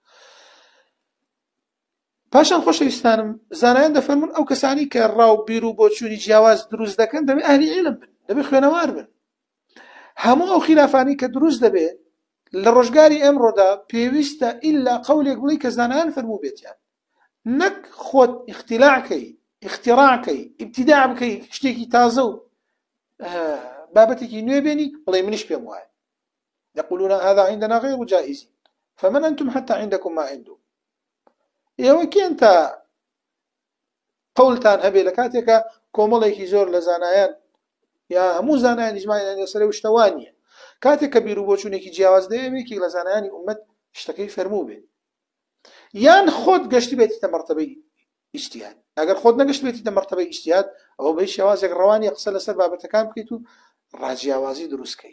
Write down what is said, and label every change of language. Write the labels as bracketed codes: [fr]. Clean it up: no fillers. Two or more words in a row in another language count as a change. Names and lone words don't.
[ckb] پاشان خۆشەویستانم زانایان دەفەرمون ئەو کەسانی کە ڕاو بیر و بۆچووری جیاواز دروست دەکەن دەبێ ئەهلی عیلم بن دەبێ خوێنەوار بن هەموو ئەو خلافانی کە دروست دەبێت لە ڕۆژگاری ئەمڕۆدا پێویستە ئیلا قەولێک بڵی کە زانایان فەرموو بێتیان نەک خۆت اختلاعکەی اختراعکەی ابتداع بکەی شتێکی تازە و بابەتێکی نوێ بێنی بڵێ منیش پێم [ar] وایە يقولون هذا عندنا غير جائز فمن أنتم حتى عندكم ما عنده [ckb] ئێوە کێنتە قەولتان هەبێ لە کاتێکە کۆمەڵێکی زۆر لە زانایان یا هەموو زانایان ئیجماعیان لەسەر ئەو شتە وان نییە کاتێک کە بیر و بۆچوونێکی جیاواز دەیەوێکی لە زانایانی ئومەت شتەکەی فەرموو بێت یان خۆت گەشتی بێتیتە مەرتەبەی ئیجتیهاد ئەگەر خۆت نەگەشت بێتی دە مەرتەبەی ئیجتیهاد ئەوە بە هیچ شێوازێک ڕەوانی قسە لەسەر بابەتەکان بکەیت و ڕاجیاوازی دروستکەیت.